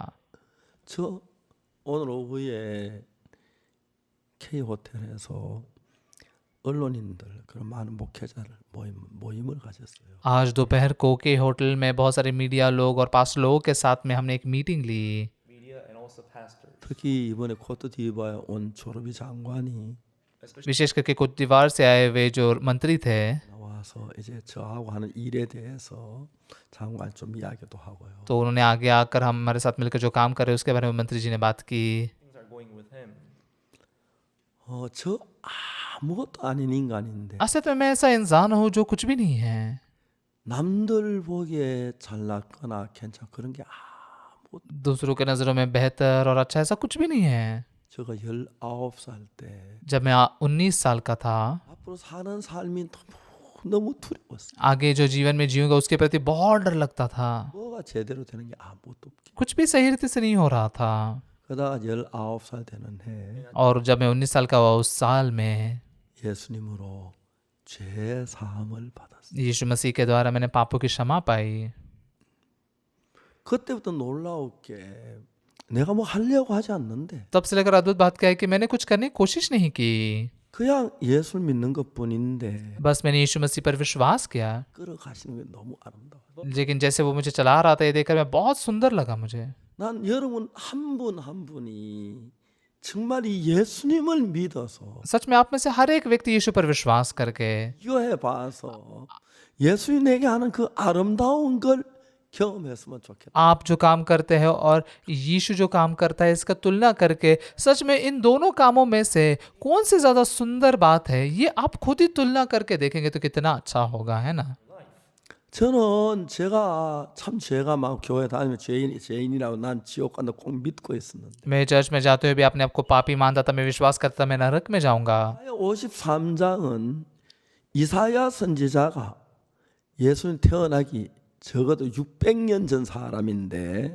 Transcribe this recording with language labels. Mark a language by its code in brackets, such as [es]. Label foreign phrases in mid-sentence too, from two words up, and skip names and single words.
[ko] 저 오늘 오후에 K 호텔에서 언론인들 그런 많은 목회자를 모임을 가졌어요. [hi] आज दोपहर को के होटल में बहुत सारे मीडिया लोग और पास लोगों के साथ में हमने एक मीटिंग ली। [ko] 특히 이번에 코트디부아에 온 조르비 장관이 [hi] विशेष करके कुछ दीवार से आए हुए जो मंत्री थे, [ko] 나와서 이제 저하고 하는 일에 대해서 장관 좀 이야기도 하고요. [hi] तो उन्होंने आगे आकर हमारे साथ मिलकर जो काम कर रहे हैं उसके बारे में मंत्री जी ने बात की। [ko] 저 아무것도 아닌 인간인데 [hi] असल में मैं ऐसा इंसान हूँ जो कुछ भी नहीं है। [ko] 남들 보기에 잘났거나 괜찮 그런 게 아무것도. [hi] दूसरों के नज़रों में बेहतर और अच्छा ऐसा कुछ भी नहीं है। [ko] 제가 19살 때 [hi] जब मैं 19 साल का था, [ko] 앞으로 사는 삶이 너무 두려웠어요. [hi] आगे जो जीवन में जीऊंगा उसके प्रति बहुत डर लगता था। [ko] 뭐가 제대로 되는 게 아무것도 없기. [hi] कुछ भी सही रीति से नहीं हो रहा था। [ko] 그러다가 19살 되는 해 [hi] और जब मैं 19 साल का हुआ उस साल में [ko] 예수님으로 죄 사함을 받았어요. [hi] यीशु मसीह के द्वारा मैंने पापों की क्षमा पाई। [ko] 그때부터 놀라웠게 내가 뭐 하려고 하지 않는데 [hi] तब से लेकर अद्भुत बात क्या है कि मैंने कुछ करने की कोशिश नहीं की, [ko] 그냥 예수를 믿는 것뿐인데 [hi] बस मैंने यीशु मसीह पर विश्वास किया। [ko] 끌어가시는 게 너무 아름다워요. [hi] लेकिन जैसे वो मुझे चला रहा था ये देखकर मैं बहुत सुंदर लगा मुझे। [ko] 난 여러분 한 분 한 분이 정말 이 예수님을 믿어서 [hi] सच में आप में से हर एक व्यक्ति यीशु पर विश्वास करके [ko] 비교해 봐서 예수님 내게 하는 그 아름다운 걸 경험했으면 좋겠다. [hi] आप जो काम करते हैं और यीशु जो काम करता है इसका तुलना करके सच में इन दोनों कामों में से कौन सी ज्यादा सुंदर बात है ये आप खुद ही तुलना करके देखेंगे तो कितना अच्छा होगा, है ना। [ko] 저는 제가 참 죄가 많고 교회 다니면 죄인이라고 난 지옥 간다 꼭 믿고 있었는데 [hi] मैं चर्च में जाते हुए भी अपने आप को पापी मानता था, मैं विश्वास करता था मैं नरक में जाऊंगा। [ko] 53장은 이사야 선지자가 예수님 태어나기 적어도 600년 전 사람인데